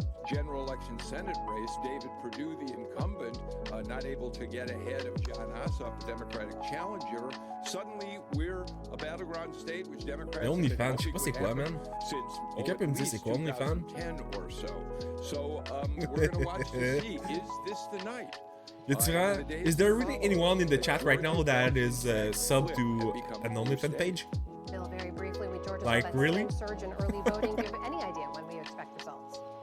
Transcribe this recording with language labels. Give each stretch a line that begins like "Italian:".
English: General election Senate race, David Perdue, the incumbent, not able to get ahead of John Ossoff, the Democratic challenger. Suddenly, we're a battleground state which Democrats have
French: OnlyFans, je sais pas c'est quoi, man. Quelqu'un peut me dire c'est quoi OnlyFans?
English: So, we're gonna watch to see, is this the night? Is there really anyone in the chat right now that is sub to an OnlyFans page? Bill, very briefly, we Georgia like really? Surge in early voting. Do you have any idea when we expect results?